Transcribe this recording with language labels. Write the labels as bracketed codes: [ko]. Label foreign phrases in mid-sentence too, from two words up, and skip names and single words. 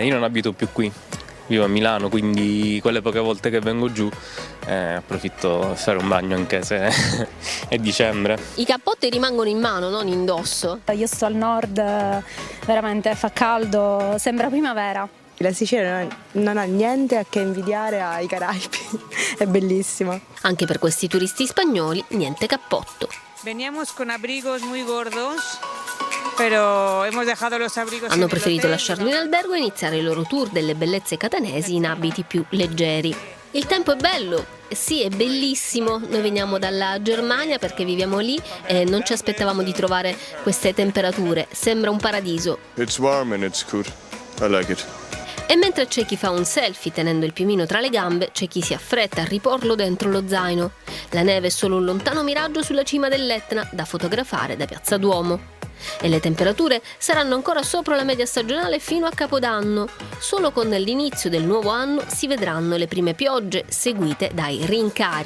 [it] Io non abito più qui, vivo a Milano, quindi quelle poche volte che vengo giù approfitto per fare un bagno anche se è dicembre. I cappotti rimangono in mano, non indosso. Io sto al nord, veramente fa caldo, sembra primavera. La Sicilia non ha niente a che invidiare ai Caraibi, è bellissima. Anche per questi turisti spagnoli niente cappotto. [es] Veníamos con abrigos muy gordos. Pero hemos dejado los abrigos. [it] Hanno preferito lasciarlo in albergo e iniziare il loro tour delle bellezze catanesi in abiti più leggeri. Il tempo è bello, sì, è bellissimo. Noi veniamo dalla Germania perché viviamo lì e non ci aspettavamo di trovare queste temperature. Sembra un paradiso. [en] It's warm and it's good. I like it. [it] E mentre c'è chi fa un selfie tenendo il piumino tra le gambe, c'è chi si affretta a riporlo dentro lo zaino. La neve è solo un lontano miraggio sulla cima dell'Etna da fotografare da Piazza Duomo. E le temperature saranno ancora sopra la media stagionale fino a Capodanno. Solo con l'inizio del nuovo anno si vedranno le prime piogge seguite dai rincari.